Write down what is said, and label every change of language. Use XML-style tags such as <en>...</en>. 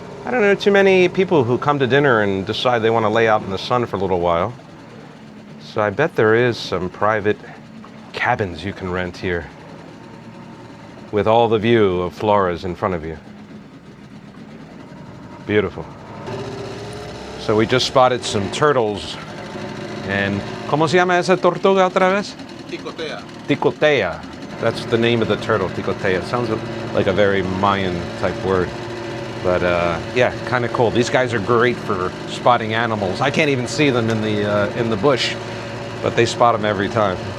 <en>I don't know too many people who come to dinner and decide they want to lay out in the sun for a little while. So I bet there is some private cabins you can rent here with all the view of Flores in front of you. Beautiful. So we just spotted some turtles. And</en> <es>¿cómo se llama esa tortuga otra vez? Ticotea. Ticotea.</es> <en>That's the name of the turtle, Ticotea. Sounds like a very Mayan type word. But yeah, kind of cool. These guys are great for spotting animals. I can't even see them in the bush, but they spot them every time.</en>